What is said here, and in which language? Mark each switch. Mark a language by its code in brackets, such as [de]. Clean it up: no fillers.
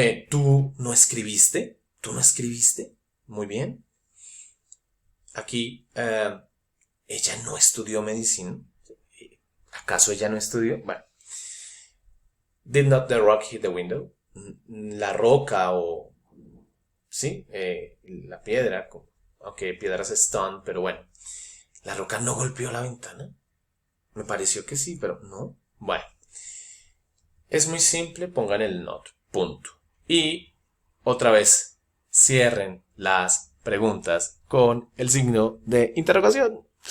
[es] ¿Tú no escribiste? ¿Tú no escribiste? Muy bien. Aquí, ella no estudió medicina. ¿Acaso ella no estudió? Bueno. [en] Did not the rock hit the window? [es] La roca o... Sí, la piedra, aunque piedras stone, pero bueno. ¿La roca no golpeó la ventana? Me pareció que sí, pero no. Bueno. Es muy simple, pongan el not. Punto. Y, otra vez, cierren las preguntas con el signo de interrogación.